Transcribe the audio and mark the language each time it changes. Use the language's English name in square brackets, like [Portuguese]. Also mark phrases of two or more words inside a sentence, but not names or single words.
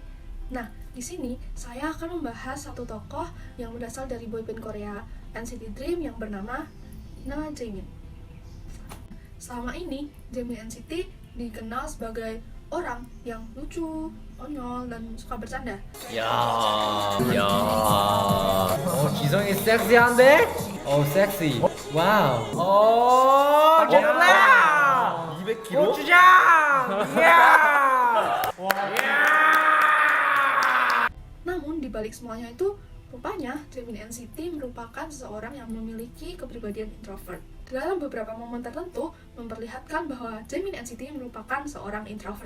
[Indonesian] Nah, di sini saya akan membahas satu tokoh yang berasal dari boyband Korea, NCT Dream, yang bernama Jaemin. Selama ini, Jaemin NCT dikenal sebagai orang yang lucu, konyol, dan suka bercanda. [Korean] 야, 기성이 섹시한데? 섹시. 와우. 좋다. 200kg? 고추장! [Indonesian] Namun, di balik semuanya itu, rupanya Jaemin NCT merupakan seseorang yang memiliki kepribadian introvert. Dalam beberapa momen tertentu, memperlihatkan bahwa Jaemin NCT merupakan seorang introvert.